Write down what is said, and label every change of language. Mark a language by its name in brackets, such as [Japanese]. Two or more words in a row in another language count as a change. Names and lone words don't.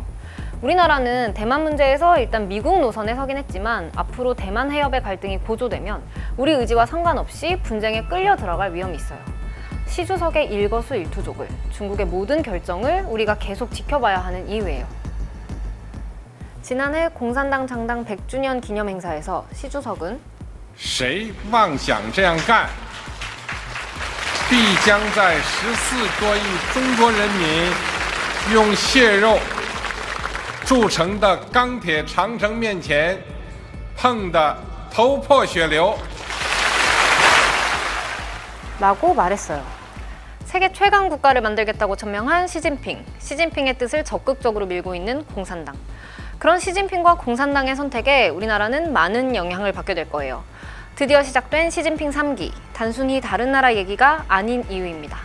[Korean] 우리나라는 대만 문제에서 일단 미국 노선에 서긴 했지만 앞으로 대만 해협의 갈등이 고조되면 우리 의지와 상관없이 분쟁에 끌려 들어갈 위험이 있어요. 시주석의 일거수일투족을, 중국의 모든 결정을 우리가 계속 지켜봐야 하는 이유예요. 지난해 공산당 창당 100주년 기념 행사에서 시주석은 [Chinese] 谁妄想这样干必将在14多亿中国人民用血肉铸成的钢铁长城面前碰得头破血流 [Korean] 라고 말했어요. 세계 최강 국가를 만들겠다고 천명한 시진핑의 뜻을 적극적으로 밀고 있는 공산당. 그런 시진핑과 공산당의 선택에 우리나라는 많은 영향을 받게 될 거예요. 드디어 시작된 시진핑 3기, 단순히 다른 나라 얘기가 아닌 이유입니다.